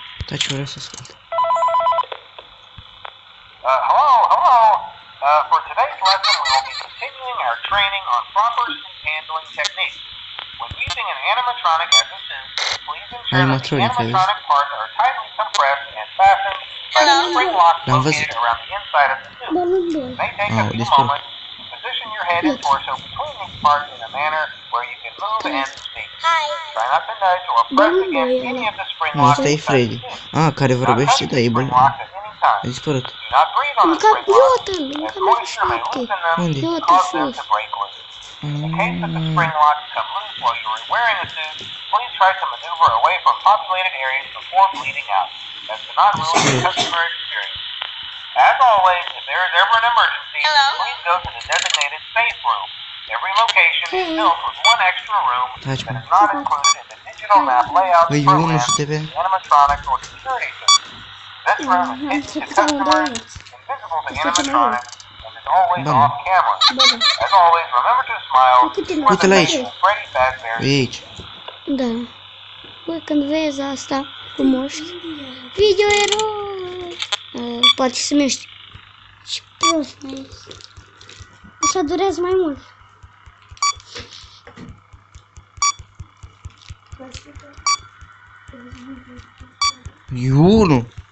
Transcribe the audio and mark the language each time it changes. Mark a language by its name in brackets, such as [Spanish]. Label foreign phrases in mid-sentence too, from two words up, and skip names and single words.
[Romanian] Taci, vreau să ascult. [English] Hello. For today's lesson, we will be continuing our training on proper suit handling techniques. When using an animatronic as a suit, please ensure that the Animatronic, animatronic parts are tightly compressed and fastened by the spring locks located around the inside of the suit. It may take a few moments. Position your head and torso between these parts in a manner where you can move and speak. Try not to nudge or press against any of the spring [Romanian] Nu, [English] locks [Romanian] ăsta e [English] inside the Freddy. suit. [Romanian] Ah, care vorbește, da, e [English] Spring [Romanian] bun. [English] locks at any time. [Romanian] A dispărut. [English] Do not breathe on the [Romanian] Încă [English] spring locks, [Romanian] iată-l, [English] as [Romanian] încă [English] moisture may [Romanian] șapte. [English] loosen them [Romanian] Unde? [English] and [Romanian] Iată [English] cause them [Romanian] sus. [English] to break loose. In the case that the spring locks come loose while you are wearing the suit, please try to maneuver away from populated areas before bleeding out. That should not ruin the customer experience. As always, if there is ever an emergency, please go to the designated safe room. Every location is built with one extra room that is not included in the digital map layout [Romanian] Păi, [English] program, [Romanian] nu știu de pe... [English] animatronics, or security system. This room is hidden to customers, invisible to animatronics, and is always [Romanian] Bun. [English] off camera. [Romanian] Bă, da. [English] As always, remember to smile. [Romanian] Uite-l aici. Freddy Fazbear. E aici. Da. Bă, când vezi asta cu moști, video eroi. Poate să miști. Ce prost mai e. Așa durează mai mult. E unul.